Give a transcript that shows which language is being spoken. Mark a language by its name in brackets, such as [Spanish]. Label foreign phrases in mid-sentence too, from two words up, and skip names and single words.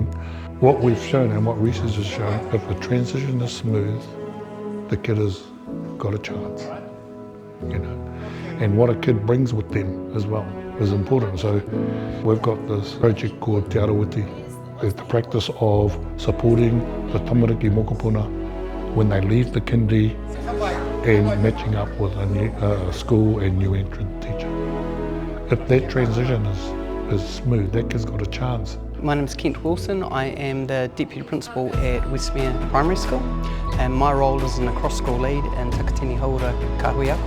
[English] What we've shown and what research has shown, if the transition is smooth, the kid has got a chance, you know. And what a kid brings with them as well is important. So we've got this project called Te Arawiti. It's the practice of supporting the [Māori] tamariki mokopuna [English] when they leave the kindy and matching up with a new school and new entrant teacher. If that transition is smooth, that kid's got a chance. My name is Kent Wilson. I am the Deputy Principal at Westmere Primary School, and my role is an across-school lead in Takatini Hauora Kahui Ako.